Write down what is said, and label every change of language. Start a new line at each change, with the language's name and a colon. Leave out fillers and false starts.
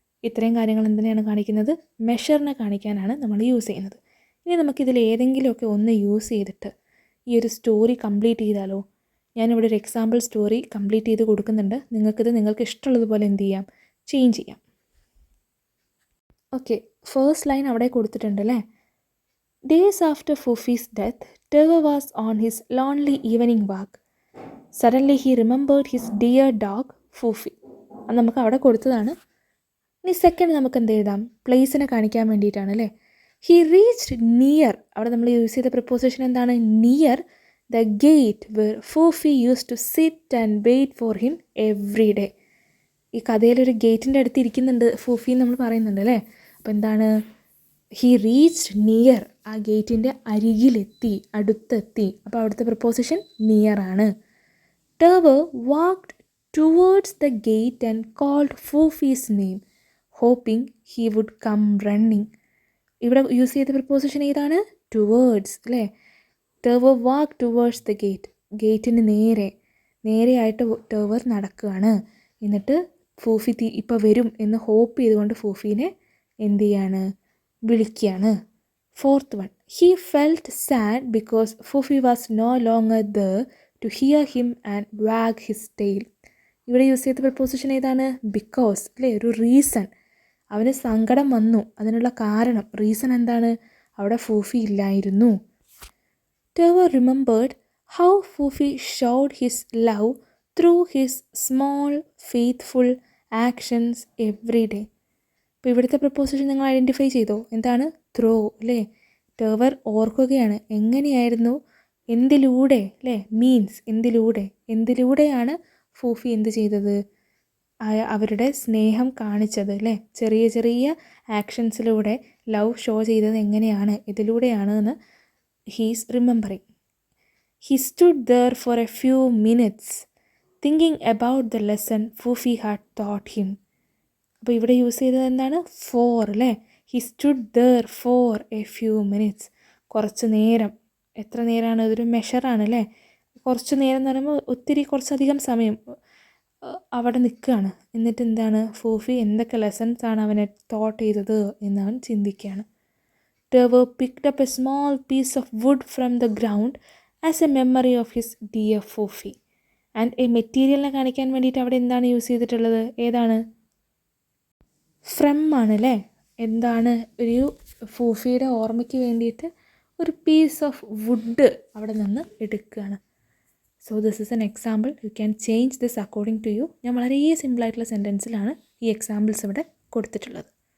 Malayalam: ഇത്രയും കാര്യങ്ങൾ എന്തിനാണ് കാണിക്കുന്നത്? മെഷറിനെ കാണിക്കാനാണ് നമ്മൾ യൂസ് ചെയ്യുന്നത്. ഇനി നമുക്കിതിൽ ഏതെങ്കിലുമൊക്കെ ഒന്ന് യൂസ് ചെയ്തിട്ട് ഈ ഒരു സ്റ്റോറി കംപ്ലീറ്റ് ചെയ്താലോ? ഞാനിവിടെ ഒരു എക്സാമ്പിൾ സ്റ്റോറി കംപ്ലീറ്റ് ചെയ്ത് കൊടുക്കുന്നുണ്ട്. നിങ്ങൾക്ക് ഇഷ്ടമുള്ളതുപോലെ എന്ത് ചെയ്യാം? ചേഞ്ച് ചെയ്യാം. ഓക്കെ, ഫസ്റ്റ് ലൈൻ അവിടെ കൊടുത്തിട്ടുണ്ട്, അല്ലേ?
English: Days after Fufi's death, Trevor was on his lonely evening walk. Suddenly he remembered his dear dog, Fufi.
Malayalam: അത് നമുക്ക് അവിടെ കൊടുത്തതാണ്. ഇനി സെക്കൻഡ് നമുക്ക് എന്ത് എഴുതാം? പ്ലേസിനെ കാണിക്കാൻ വേണ്ടിയിട്ടാണ്, അല്ലേ?
English: He reached near.
Malayalam: അവിടെ നമ്മൾ യൂസ് ചെയ്ത പ്രിപ്പോസിഷൻ എന്താണ്?
English: Near the gate where Foofi used to sit and wait for him every day.
Malayalam: ഈ കഥയിലൊരു ഗേറ്റിൻ്റെ അടുത്ത് ഇരിക്കുന്നുണ്ട് ഫൂഫി എന്ന് നമ്മൾ പറയുന്നുണ്ട്, അല്ലേ? അപ്പോൾ എന്താണ്?
English: He reached near.
Malayalam: ആ ഗേറ്റിൻ്റെ അരികിലെത്തി, അടുത്തെത്തി. അപ്പോൾ അവിടുത്തെ പ്രിപ്പോസിഷൻ നിയർ ആണ്.
English: Trevor walked towards the gate and called Fufi's name, hoping he would come running.
Malayalam: ഇവിടെ യൂസ് ചെയ്ത പ്രിപ്പോസിഷൻ ഏതാണ്? ടുവേർഡ്സ്, അല്ലേ?
English: Trevor walked towards the gate.
Malayalam: ഗേറ്റിന് നേരെയായിട്ട് Trevor നടക്കുകയാണ്. എന്നിട്ട് ഫൂഫി ഇപ്പോൾ വരും എന്ന് ഹോപ്പ് ചെയ്തുകൊണ്ട് ഫൂഫീനെ എന്ത് ചെയ്യാണ്? വിളിക്കുകയാണ്.
English: Fourth one, he felt sad because Foofi was no longer there to hear him and wag his tail.
Malayalam: ഇവിടെ യൂസ് ചെയ്ത പ്രപ്പോസിഷൻ ഏതാണ്? ബിക്കോസ്, അല്ലേ? ഒരു റീസൺ. അവന് സങ്കടം വന്നു, അതിനുള്ള കാരണം, റീസൺ എന്താണ്? അവിടെ ഫൂഫി ഇല്ലായിരുന്നു.
English: Trevor remembered how Fufi showed his love through his small faithful actions every day.
Malayalam: അപ്പോൾ ഇവിടുത്തെ പ്രപ്പോസിഷൻ നിങ്ങൾ ഐഡൻറ്റിഫൈ ചെയ്തോ? എന്താണ്? ത്രോ, അല്ലേ? Trevor ഓർക്കുകയാണ് എങ്ങനെയായിരുന്നു, എന്തിലൂടെ, അല്ലേ? മീൻസ് എന്തിലൂടെയാണ് ഫൂഫി എന്ത് ചെയ്തത്? അവരുടെ സ്നേഹം കാണിച്ചത്, അല്ലേ? ചെറിയ ചെറിയ ആക്ഷൻസിലൂടെ ലവ് ഷോ ചെയ്തത് എങ്ങനെയാണ്, ഇതിലൂടെയാണ് എന്ന്
English: He's remembering. He stood there for a few minutes thinking about the lesson Foofi had taught him.
Malayalam: അപ്പോൾ ഇവിടെ യൂസ് ചെയ്തത് എന്താണ്? ഫോർ, അല്ലേ?
English: He stood there for a few minutes.
Malayalam: കുറച്ച് നേരം. എത്ര നേരമാണ്? അതൊരു മെഷറാണ്, അല്ലേ? കുറച്ച് നേരം എന്ന് പറയുമ്പോൾ കുറച്ചധികം സമയം അവിടെ നിൽക്കുകയാണ്. എന്നിട്ട് എന്താണ്? ഫൂഫി എന്തൊക്കെ ലെസൺസാണ് അവനെ തോട്ട് ചെയ്തത് എന്നവൻ ചിന്തിക്കുകയാണ്.
English: Trevor picked up a small piece of wood from the ground as a memory of his dear Fufi.
Malayalam: And a മെറ്റീരിയലിനെ കാണിക്കാൻ വേണ്ടിയിട്ട് അവിടെ എന്താണ് യൂസ് ചെയ്തിട്ടുള്ളത്? ഏതാണ്? ഫ്രം ആണ്, അല്ലേ? എന്താണ്? ഒരു ഫൂഫിയുടെ ഓർമ്മയ്ക്ക് വേണ്ടിയിട്ട് ഒരു പീസ് ഓഫ് വുഡ് അവിടെ നിന്ന് എടുക്കുകയാണ്.
English: So this is an example. You can change this according to you.
Malayalam: ഞാൻ വളരെ സിമ്പിളായിട്ടുള്ള സെൻറ്റൻസിലാണ് ഈ എക്സാമ്പിൾസ് ഇവിടെ കൊടുത്തിട്ടുള്ളത്.